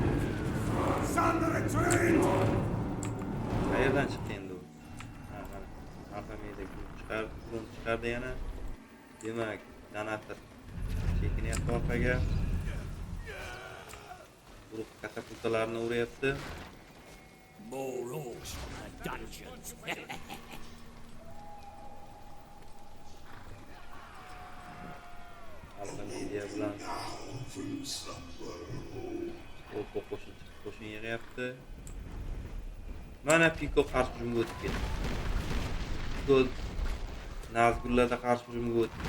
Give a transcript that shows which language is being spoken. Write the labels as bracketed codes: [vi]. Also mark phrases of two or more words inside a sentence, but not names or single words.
[uz] Qayerdan chiqdi endi u? Ha, mana Alfa Media grup chiqardi yana. Demak, Donator chekinyapti orqaga. Guruh katapultalarni uryapti. [en] More orcs from the dungeons. [uz] Alfa Media bilan Oppo qo'shin yig'yapti. Mana Piko qarshi hujumga o'tib ketdi. Piko Nazgullarda qarshi hujumga o'tdi.